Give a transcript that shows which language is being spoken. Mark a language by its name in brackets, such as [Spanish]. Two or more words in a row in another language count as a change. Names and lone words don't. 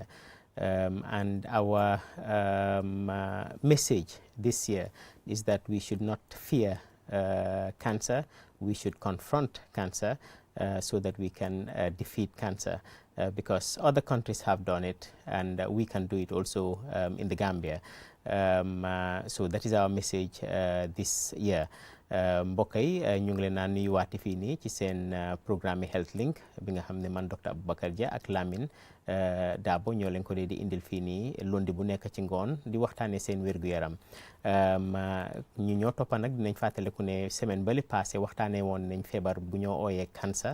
[English] And our message this year is that we should not fear cancer, we should confront cancer so that we can defeat cancer. Because other countries have done it and we can do it also in the Gambia. So that is our message this year. [Wolof] Mbokk yi ñu ngi leen naan nuyuwaati fii nii ci seen programme Health Link bi nga xam ne man Dr Aboubacar Dia ak Lamine Dabo ñoo leen ko dee di indil fii nii lundi bu nekk ci ngoon di waxtaanee seen wér-gu-yaram. ñu ñoo toppa nag dinañ fàttaliku ne semaine bali passé waxtaanee woon nañ feebar bu ñoo ooyee cancer.